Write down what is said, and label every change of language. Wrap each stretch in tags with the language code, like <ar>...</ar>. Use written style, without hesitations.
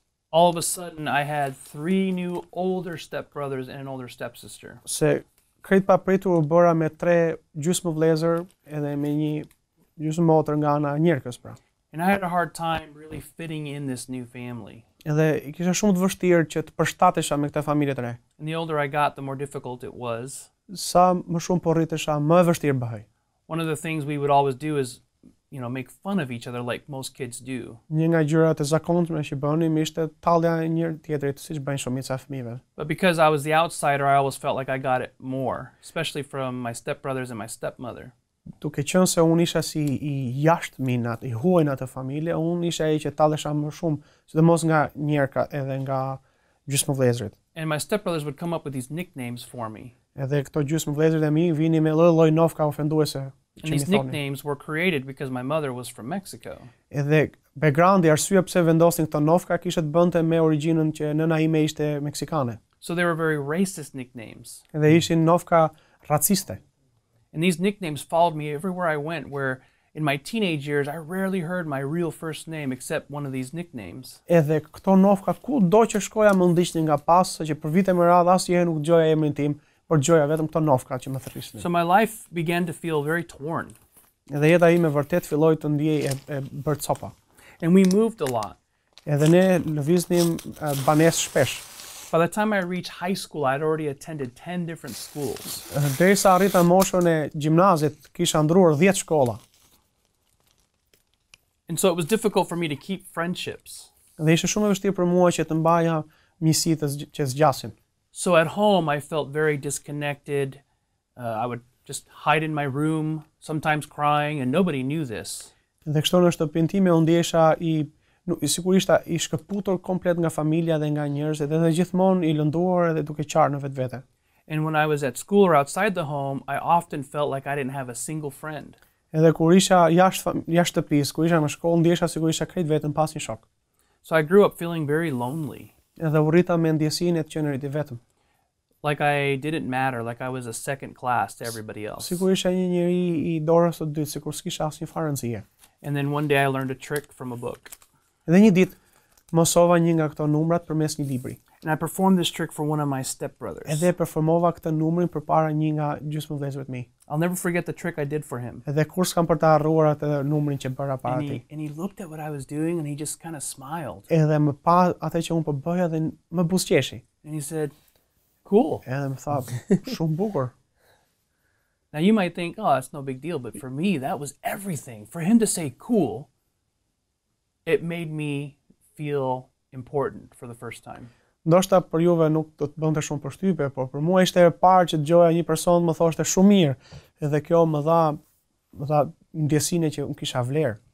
<en>all of a sudden I had 3 new older stepbrothers and an older stepsister.</en> <sq>Se krejt papritur u bëra me 3 gjysmë vëllezër edhe me një gjysmë motër nga ana e njerëkës pra.</sq> <en>And I had a hard time really fitting in this new family.</en> <sq>Edhe i kisha shumë të vështirë që të përshtatesha me këtë familje të re.</sq> <en>And the older I got, the more difficult it was.</en> <sq>Sa më shumë po rritesha, më e vështirë bëhej.</sq> <en>One of the things we would always do is, make fun of each other like most kids do.</en> <sq>Një nga gjërat e zakonshme që bënim ishte tallja e njëri tjetrit, siç bëjnë shumica e fëmijëve.</sq> <en>But because I was the outsider, I always felt like I got it more, especially from my stepbrothers and my stepmother.</en> <sq>Duke qenë se unë isha si i jashtëminat, i huajna të familje, unë isha ai që tallesha më shumë, sidomos nga njerëka edhe nga gjysmëvëllezërit.</sq> <en>And my stepbrothers would come up with these nicknames for me.</en> <sq>Edhe këto gjysmëvëllezërit e mi vinin me lloj nofka ofenduese.</sq> <en>And these nicknames were created because my mother was from Mexico.</en> <sq>Edhe backgroundi, arsyeja pse vendosin këto nofka kishte të bënte me origjinën që nëna ime ishte meksikane.</sq> <en>So they were very racist nicknames.</en> <sq>Edhe ishin nofka raciste.</sq> <en>And these nicknames followed me everywhere I went, where in my teenage years I rarely heard my real first name except one of these nicknames.</en> <sq>Edhe këto nofka kudo që shkoja më ndiqnin nga pas, që për vite me radhë asnjëherë nuk dëgjoja emrin tim, por dëgjoja vetëm këto nofka që më thërrisnin.</sq> <en>So my life began to feel very torn.</en> <sq>Edhe jeta ime vërtet filloi të ndiej e bërë copa.</sq> <en>And we moved a lot.</en> <sq>Edhe ne lëviznim banesë shpesh.</sq> <en>By the time I reached high school, I'd already attended 10 different schools.</en> <sq>Derisa arrita moshën e gjimnazit, kisha ndruar 10 shkolla.</sq> <en>And so it was difficult for me to keep friendships.</en> <sq>Dhe ishte shumë e vështirë për mua që të mbaja miqësitë që zgjasin.</sq> <en>So at home, I felt very disconnected. I would just hide in my room, sometimes crying, and nobody knew this.</en> <sq>Dhe kështu në shtëpinë time u ndjesha sigurisht i shkëputur komplet nga familja dhe nga njerëzit, edhe gjithmonë i lënduar edhe duke qarë në vetvete.</sq> <en>And when I was at school or outside the home, I often felt like I didn't have a single friend.</en> <sq>Edhe kur isha jashtë shtëpisë, kur isha në shkollë, ndjesha sikur isha krejt vetëm pas një shok.</sq> <en>So I grew up feeling very lonely.</en> <sq>Edhe u rrita me ndjesinë e të qenurit i vetëm.</sq> <en>Like I didn't matter, like I was a second class to everybody else.</en> <sq>Sikur isha një njeri i dorës së dytë, sikur s'kisha asnjë farë rëndësie.</sq> <en>And then one day I learned a trick from a book.</en> <sq>Edhe një ditë mësova një nga këto numrat përmes një libri.</sq> <en>And I performed this trick for one of my stepbrothers.</en> <sq>Edhe performova këtë numrin përpara një nga gjysmëvëllezërit mi.</sq> <en>I'll never forget the trick I did for him.</en> <sq>Edhe kur s'kam për ta harruar atë numrin që bëra para tij.</sq> <en>And he looked at what I was doing and he just kind of smiled.</en> <sq>Edhe më pa atë që unë po bëja dhe më buzëqeshi.</sq> <en>And he said, "Cool."</en> <sq>Edhe më tha, shumë bukur.</sq> <en>Now you might think, "Oh, it's no big deal," but for me that was everything. For him to say "cool," it made me feel important for the first time.</en> <sq>Ndoshta për juve nuk do të bënte shumë përshtypje, por për mua ishte e parë që dëgjoja një person më thoshte shumë mirë, edhe kjo më dha ndjesinë që unë kisha vlerë.</sq>